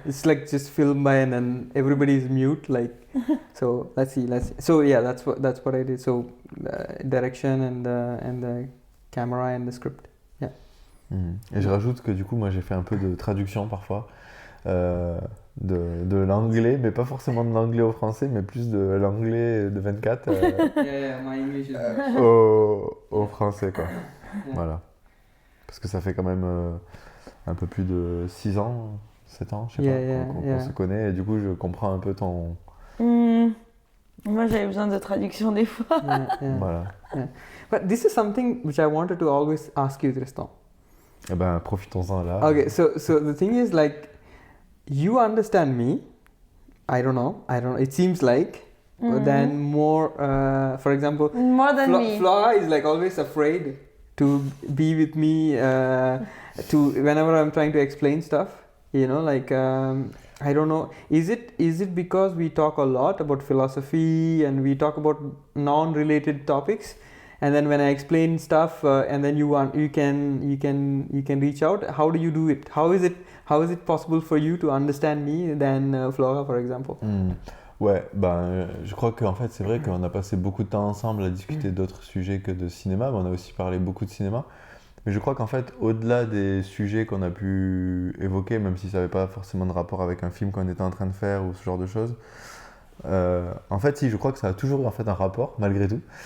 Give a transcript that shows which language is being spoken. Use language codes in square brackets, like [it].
[en] It's like just filmed by and then everybody's mute. Like, so let's see. So yeah, that's what I did. So direction and the camera and the script. [fr] Et je rajoute que du coup, moi, j'ai fait un peu de traduction parfois de l'anglais, mais pas forcément de l'anglais au français, mais plus de l'anglais de 24 [en] Yeah, my English is. [fr] au français, quoi. [en] Yeah. [fr] Voilà. Parce que ça fait quand même un peu plus de 6 ans, 7 ans, je sais [en] Yeah, [fr] pas, qu'on [en] yeah. [fr] se connaît, et du coup, je comprends un peu ton... Moi, j'avais besoin de traduction des fois. [en] Yeah. [fr] Voilà. [en] But this is something which I wanted to always ask you, Tristan. [fr] Eh ben, profitons-en là. [en] Okay, so the thing is like, you understand me. I don't know. It seems like. Then more, for example, More than me. Flora is like always afraid to be with me to whenever I'm trying to explain stuff. You know, like I don't know. Is it because we talk a lot about philosophy and we talk about non-related topics, and then when I explain stuff, and then you can reach out. How do you do it? How is it possible for you to understand me than Flora, for example? [fr] Ouais, je crois qu'en fait, c'est vrai qu'on a passé beaucoup de temps ensemble à discuter d'autres sujets que de cinéma, mais on a aussi parlé beaucoup de cinéma. Mais je crois qu'en fait, au-delà des sujets qu'on a pu évoquer, même si ça n'avait pas forcément de rapport avec un film qu'on était en train de faire ou ce genre de choses, en fait, si, je crois que ça a toujours eu en fait un rapport, malgré tout.